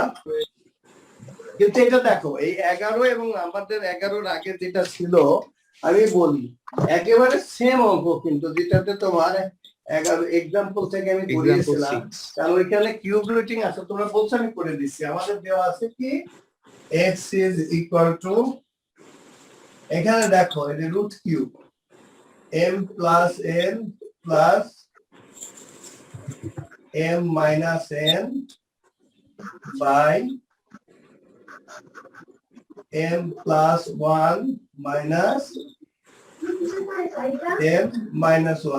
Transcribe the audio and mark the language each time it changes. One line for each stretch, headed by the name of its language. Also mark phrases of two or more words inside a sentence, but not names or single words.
Bangla: কিন্তু এটা দেখো, এই 11 এবং নাম্বারদের 11-র আগে যেটা ছিল আমি বলি, একেবারে সেম অঙ্ক, কিন্তু যেটাতে তোমার 11 এক্সাম্পল থেকে আমি করিয়েছিলাম, কারণ ওইখানে
English: cube rooting
Bangla: আছে। তোমরা বলছো, আমি করে দিচ্ছি। আমাদের দেওয়া আছে কি,
English: x is equal to,
Bangla: এখানে দেখো এই
English: root cube m plus n plus m minus n by m plus 1 minus m minus 1।